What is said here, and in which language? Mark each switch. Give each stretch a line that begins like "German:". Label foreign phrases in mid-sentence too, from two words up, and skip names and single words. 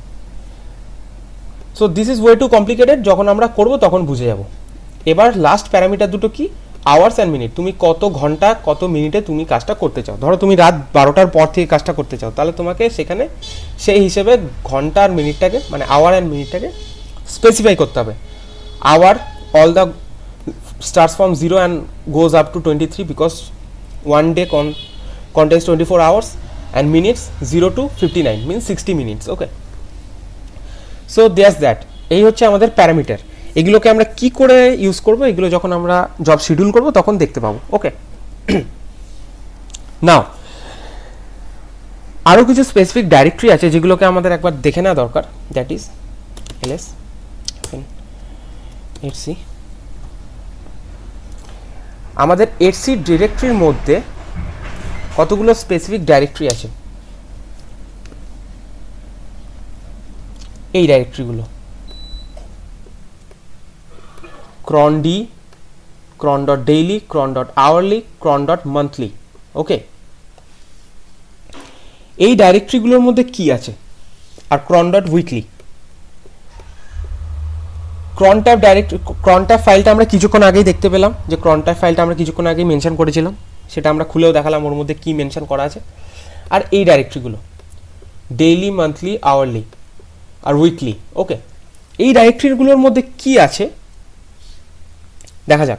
English: so this is way too complicated,
Bangla: যখন আমরা করব তখন বুঝে যাব। এবার লাস্ট প্যারামিটার দুটো কি?
English: hours and minute.
Bangla: তুমি কত ঘন্টা কত মিনিটে তুমি কাজটা করতে চাও। ধরো তুমি রাত 12টার পর থেকে কাজটা করতে চাও, তাহলে তোমাকে সেখানে সেই হিসেবে ঘন্টা আর মিনিটটাকে, মানে
English: hour and minuteটাকে
Bangla: স্পেসিফাই করতে হবে।
English: আওয়ার all the starts from 0 and goes up to 23 because one day contains 24 hours and minutes 0 to 59 means 60 minutes. Okay, so there's that.
Bangla: এই হচ্ছে আমাদের প্যারামিটার। এগুলোকে আমরা কি করে ইউজ করব, এগুলো যখন আমরা
English: job schedule
Bangla: করব তখন দেখতে পাবো।
English: okay, now
Bangla: আরও কিছু
English: specific directory
Bangla: আছে যেগুলোকে আমাদের একবার দেখে নেওয়া দরকার।
English: that is ls etc।
Bangla: আমাদের etc ডিরেক্টরির মধ্যে কতগুলো
English: specific directory
Bangla: আছে, এই ডাইরেক্টরিগুলো cron d, cron.daily, cron.hourly, cron.monthly। ওকে, এই ডাইরেক্টরিগুলোর মধ্যে কি আছে, আর cron.weekly। cron tab ডাইরেক্টরি, cron tab ফাইলটা আমরা কিছুক্ষণ আগেই দেখতে পেলাম, যে cron tab ফাইলটা আমরা কিছুক্ষণ আগেই মেনশন করেছিলাম, সেটা আমরা খুলেও দেখালাম ওর মধ্যে কি মেনশন করা আছে। আর এই ডাইরেক্টরিগুলো
English: daily, monthly, hourly
Bangla: আর উইকলি। ওকে, এই ডাইরেক্টরিগুলোর মধ্যে কি আছে দেখা যাক।